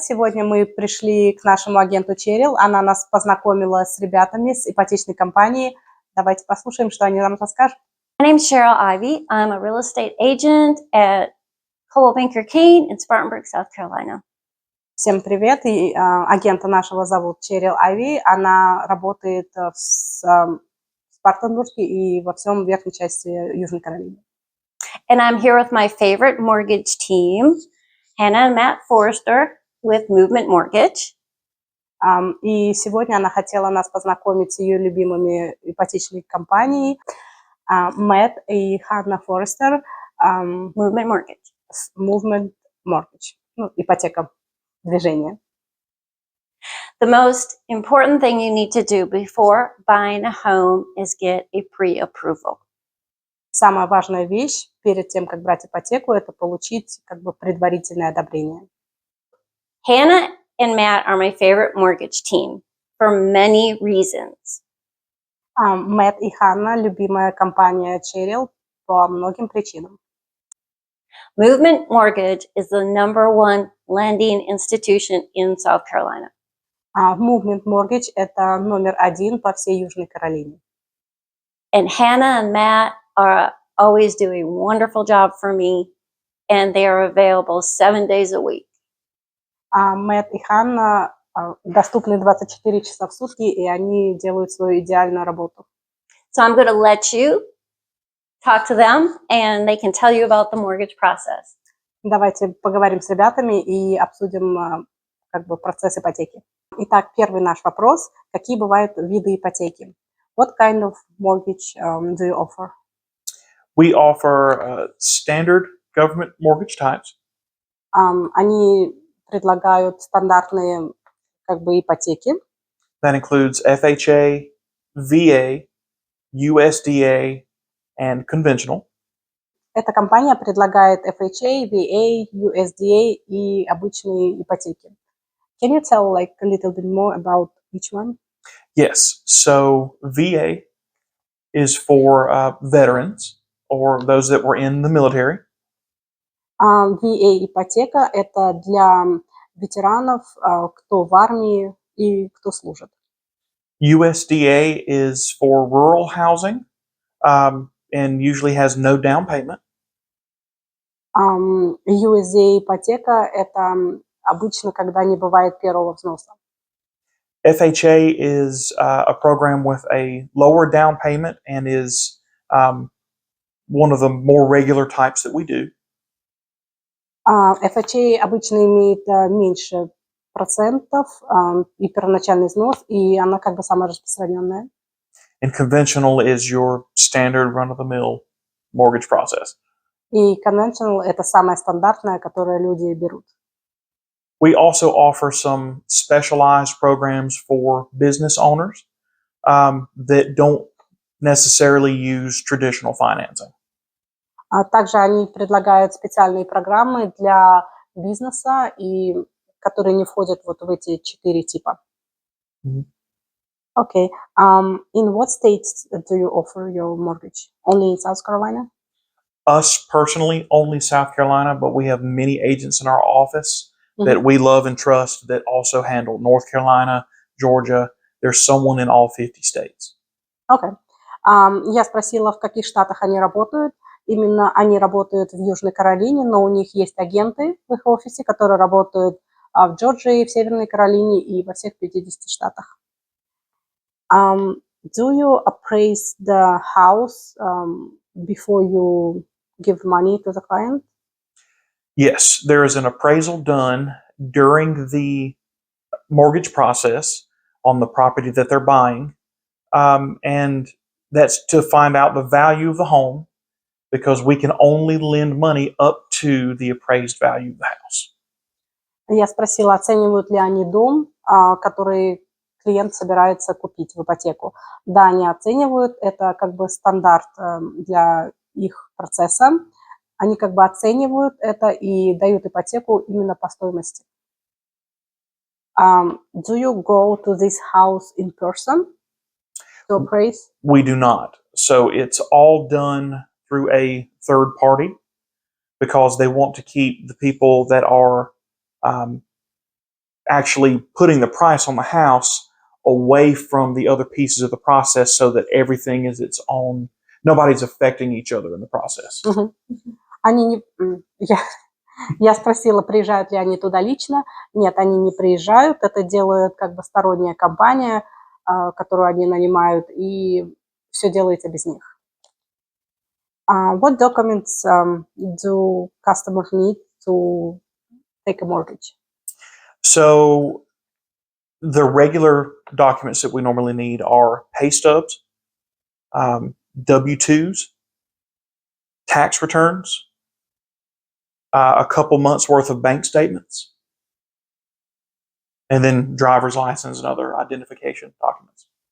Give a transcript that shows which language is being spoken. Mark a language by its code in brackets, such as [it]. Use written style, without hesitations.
[ru] Сегодня мы пришли к нашему агенту Черил. Она нас познакомила с ребятами с ипотечной компании. Давайте послушаем, что они нам расскажут. [en] My name's Cheryl Ivy. I'm a real estate agent at Coldwell Banker Kane in Spartanburg, South Carolina. [ru] Всем привет! И агента нашего зовут Черил Айви. Она работает в Спартанбурге и во всем верхней части Южной Каролины. [en] And I'm here with my favorite mortgage team, Hannah and Matt Forrester with Movement Mortgage. [ru] И сегодня она хотела нас познакомить с ее любимыми ипотечной компанией Мэтт и Ханна Форестер. [en] Movement Mortgage. [ru] Movement Mortgage. Ипотека, движение. [en] The most important thing you need to do before buying a home is get a pre-approval. [ru] Самая важная вещь перед тем, как брать ипотеку, это получить предварительное одобрение. [en] Hannah and Matt are my favorite mortgage team for many reasons. [ru] Мэтт и Ханна – любимая компания Черил по многим причинам. [en] Movement Mortgage is the #1 lending institution in South Carolina. [ru] Movement Mortgage – это номер 1 по всей Южной Каролине. [en] And Hannah and Matt are always doing a wonderful job for me, and they are available 7 days a week. [ru] Мэтт и Ханна доступны 24 часа в сутки, и они делают свою идеальную работу. [en] So I'm going to let you talk to them, and they can tell you about the mortgage process. [ru] Давайте поговорим с ребятами и обсудим процесс ипотеки. Итак, первый наш вопрос. Какие бывают виды ипотеки? [en] What kind of mortgage do you offer? We offer standard government mortgage types. [ru] Они предлагают стандартные ипотеки. [en] That includes FHA, VA, USDA, and conventional. [ru] Эта компания предлагает FHA, VA, USDA и обычные ипотеки. [en] Can you tell a little bit more about each one? Yes. So VA is for veterans or those that were in the military. [ru] VA ипотека – это для ветеранов, кто в армии и кто служит. [en] USDA is for rural housing and usually has no down payment. [ru] USDA ипотека – это обычно, когда не бывает первого взноса. [en] FHA is a program with a lower down payment and is one of the more regular types that we do. [ru] FHA обычно имеет меньше процентов и первоначальный взнос, и она самая распространенная. [en] And conventional is your standard run-of-the-mill mortgage process. [ru] И conventional – это самая стандартная, которую люди берут. [en] We also offer some specialized programs for business owners that don't necessarily use traditional financing. [ru] Также они предлагают специальные программы для бизнеса, которые не входят в эти 4 типа. Mm-hmm. [en] Okay. In what states do you offer your mortgage? Only in South Carolina? Us personally, only South Carolina, but we have many agents in our office that we love and trust that also handle North Carolina, Georgia. There's someone in all 50 states. Okay. [ru] Я спросила, в каких штатах они работают. Именно они работают в Южной Каролине, но у них есть агенты в их офисе, которые работают в Джорджии, в Северной Каролине и во всех 50 штатах. [en] Do you appraise the house before you give money to the client? Yes, there is an appraisal done during the mortgage process on the property that they're buying, and that's to find out the value of the home, because we can only lend money up to the appraised value of the house. [ru] Я спросила, оценивают ли они дом, который клиент собирается купить в ипотеку. Да, они оценивают, это стандарт для их процесса. Они оценивают это и дают ипотеку именно по стоимости. [en] Do you go to this house in person to appraise? We do not. So it's all done through a third party because they want to keep the people that are actually putting the price on the house away from the other pieces of the process so that everything is its own. Nobody's affecting each other in the process. [ru] Они не, я спросила, приезжают ли они туда лично. Нет, они не приезжают. Это делает как бы сторонняя компания, которую они нанимают, и все делается без них. [en] What documents do customers need to take a mortgage? So the regular documents that we normally need are pay stubs, W-2s, tax returns, a couple months worth of bank statements, and then driver's license and other identification documents.